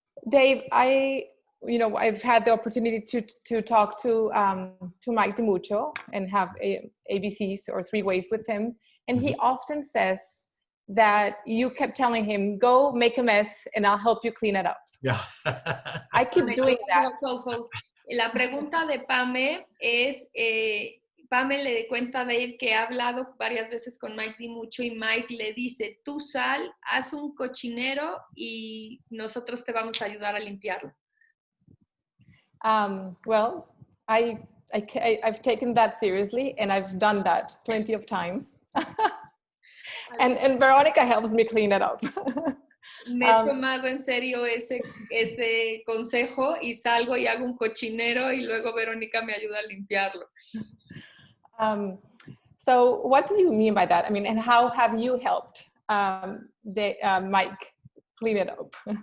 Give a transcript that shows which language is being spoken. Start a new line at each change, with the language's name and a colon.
English: Dave, I've had the opportunity to talk to Mike DiMuccio and have ABCs or 3 ways with him. And he often says that you kept telling him, go make a mess and I'll help you clean it up. Yeah. I keep doing that.
Spanish: La pregunta de Pame es, Pame le cuenta a Dave que ha hablado varias veces con Mike DiMuccio y Mike le dice, tú sal, haz un cochinero y nosotros te vamos a ayudar a limpiarlo.
English: Well, I've taken that seriously and I've done that plenty of times. and Veronica helps me clean it up.
Spanish: Me he tomado en serio ese consejo y salgo y hago un cochinero y luego Verónica me ayuda a limpiarlo.
English: So what do you mean by that? I mean, and how have you helped Mike clean it up?